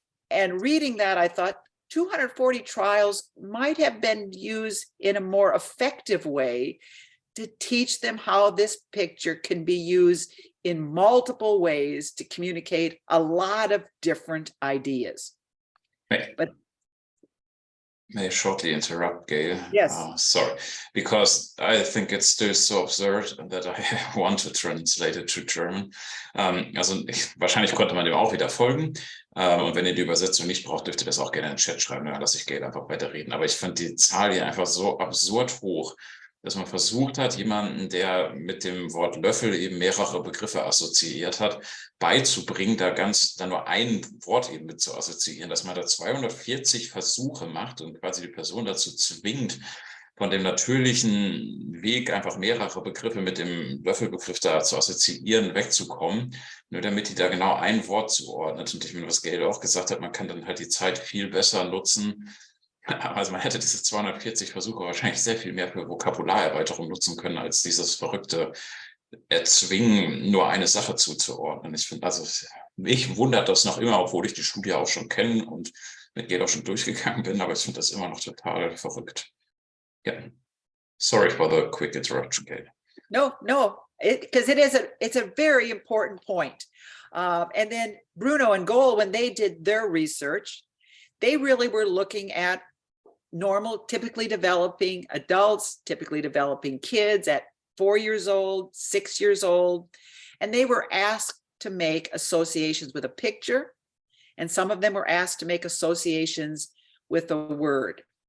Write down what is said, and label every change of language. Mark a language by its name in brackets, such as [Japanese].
[English] And reading that, I thought 240 trials might have been used in a more effective way to teach them how this picture can be used in multiple ways to communicate a lot of different ideas. May I shortly interrupt, Gail? Yes. Sorry, because I think it's still so absurd that I want to translate it to German. [German] Also wahrscheinlich konnte man dem auch wieder folgen. Und wenn ihr die Übersetzung nicht braucht, dürft ihr das auch gerne in den Chat schreiben, dann lasse ich Gail einfach weiterreden. Aber ich fand die Zahl hier einfach so absurd hoch, dass man versucht hat, jemanden, der mit dem Wort Löffel eben mehrere Begriffe assoziiert hat, beizubringen, da nur ein Wort eben mit zu assoziieren, dass man da 240 Versuche macht und quasi die Person dazu zwingt, von dem natürlichen Weg einfach mehrere Begriffe mit dem Löffelbegriff da zu assoziieren, wegzukommen, nur damit die da genau ein Wort zuordnet. Und ich meine, was Gail auch gesagt hat, man kann dann halt die Zeit viel besser nutzen. Also man hätte diese 240 Versuche wahrscheinlich sehr viel mehr für Vokabularerweiterung nutzen können, als dieses verrückte Erzwingen, nur eine Sache zuzuordnen. Ich finde, also mich wundert das noch immer, obwohl ich die Studie auch schon kenne und mit Gail auch schon durchgegangen bin, aber ich finde das immer noch total verrückt. [English] Yeah. Sorry for the quick interruption, Gail. No, because it's a very important point. And then Bruno and Goel, when they did their research, they really were looking at normal, typically developing adults, typically developing kids at 4 years old, 6 years old, and they were asked to make associations with a picture, and some of them were asked to make associations with a word.